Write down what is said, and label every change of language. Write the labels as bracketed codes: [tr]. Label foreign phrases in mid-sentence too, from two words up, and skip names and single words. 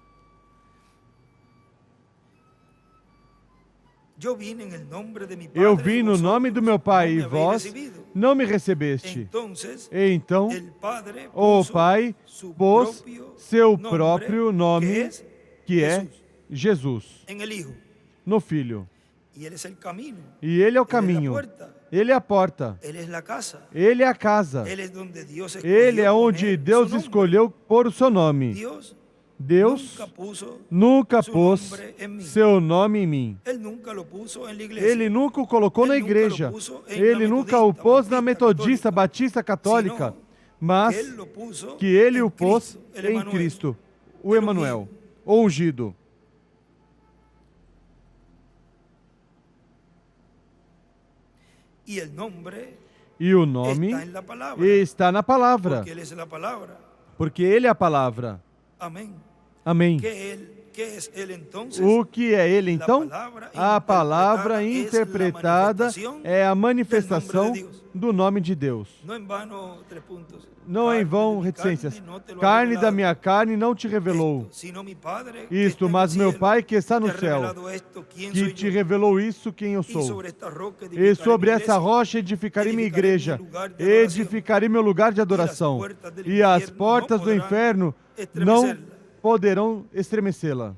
[pt] Eu vim no nome do meu pai e vós não me recebeste. Então, o Pai pôs seu próprio nome, que é Jesus, no Filho. [es] Y Él es el camino. [pt] E Ele é o [es] Él es la [pt] caminho. [es] puerta. [pt] Ele é a porta. [es] Él es la casa. [pt] Ele é a casa. [es] Él es donde Dios [pt] Ele é [es] escogió [pt] onde [es] poner [pt] Deus [es] su nombre. [pt] escolheu pôr o seu nome. Deus Deus [es] nunca [pt] nunca [es] su [pt] pôs [es] nombre en mí. [pt] seu nome em mim. [es] Él nunca lo puso en la iglesia. [pt] Ele nunca o colocou na Ele nunca igreja. [es] lo puso em [pt] Ele na nunca o [es] metodista, [pt] pôs na [es] batista, metodista, católica, [pt] batista, católica, [es] sino [pt] mas [es] Él lo puso [pt] que ele [es] en [pt] o pôs [es] Cristo, el [pt] em [es] Emanuel, [pt] Cristo, o [es] el [pt] Emanuel, [es] ungido. [pt] o ungido. [es] Y el nombre [pt] E o nome [es] está en la palabra. [pt] está na palavra, [es] Porque Él es la palabra. [pt] porque Ele é a palavra. [es] Amén. [pt] Amém. [es] ¿Qué es Él entonces? [pt] O que é Ele então? A palavra [es] interpretada [pt] interpretada é a manifestação do nome de Deus. [es] No en vano, 3 puntos. [pt] Não é em vão, reticências. Carne da minha carne não te revelou isto, mas meu Pai que está no céu, que te revelou isso, quem eu sou. E sobre essa rocha edificarei minha igreja, edificarei meu lugar de adoração, e as portas do inferno não poderão estremecê-la.